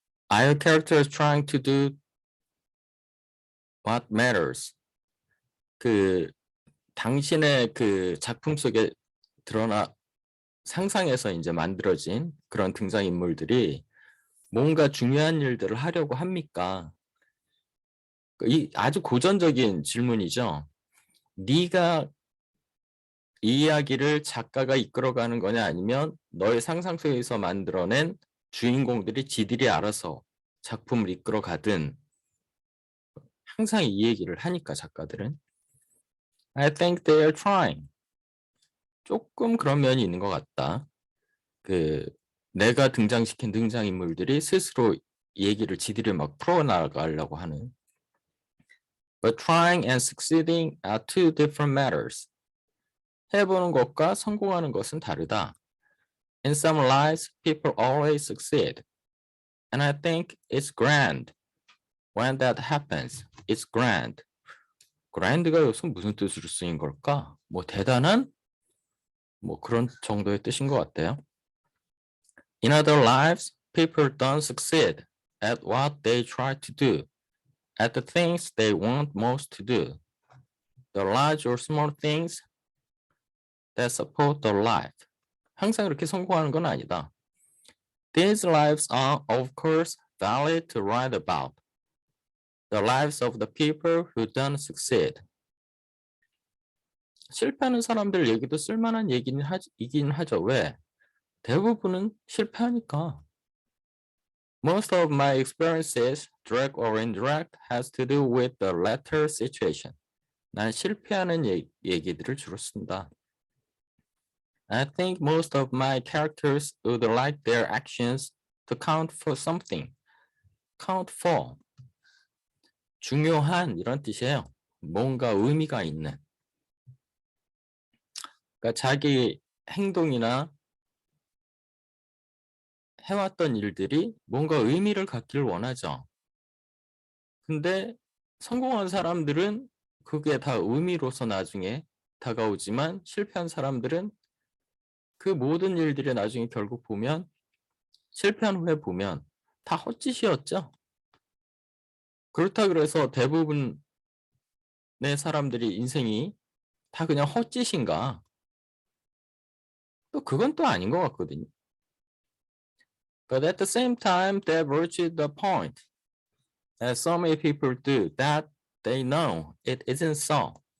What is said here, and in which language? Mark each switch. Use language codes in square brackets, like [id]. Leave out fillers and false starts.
[en] Are characters trying to do what matters? [ko] 그 당신의 그 작품 속에 드러나 상상해서 이제 만들어진 그런 등장인물들이 뭔가 중요한 일들을 하려고 합니까? 이 아주 고전적인 질문이죠. 네가 이 이야기를 작가가 이끌어가는 거냐, 아니면 너의 상상 속에서 만들어낸 주인공들이 지들이 알아서 작품을 이끌어가든, 항상 이 얘기를 하니까 작가들은. [en] I think they are trying. [ko] 조금 그런 면이 있는 것 같다. 그 내가 등장시킨 등장인물들이 스스로 얘기를 지들이 막 풀어나가려고 하는. [en] But trying and succeeding are two different matters. [ko] 해보는 것과 성공하는 것은 다르다. [en] In some lives, people always succeed. And I think it's grand. When that happens, it's grand. [ko] grand가 여기서 무슨 뜻으로 쓰인 걸까? 뭐 대단한? 뭐 그런 정도의 뜻인 것 같아요. [en] In other lives, people don't succeed at what they try to do, at the things they want most to do, the large or small things that support the life. [ko] 항상 그렇게 성공하는 건 아니다. [en] These lives are, of course, valid to write about. The lives of the people who don't succeed. [ko] 실패하는 사람들 얘기도 쓸만한 이긴 하죠. 왜? 대부분은 실패하니까. [en] Most of my experiences, direct or indirect, has to do with the latter situation. [ko] 난 실패하는 얘기들을 주로 쓴다. [en] I think most of my characters would like their actions to count for something. Count for. [ko] 중요한 이런 뜻이에요. 뭔가 의미가 있는. 그러니까 자기 행동이나 해왔던 일들이 뭔가 의미를 갖기를 원하죠. 근데 성공한 사람들은 그게 다 의미로서 나중에 다가오지만, 실패한 사람들은 그 모든 일들이 나중에 결국 보면, 실패한 후에 보면 다 헛짓이었죠. 그렇다 그래서 대부분의 사람들이 인생이 다 그냥 헛짓인가? 또 그건 또 아닌 것 같거든요. [en] But at the same time, that reaches the point, as so many people do, that they know it isn't so.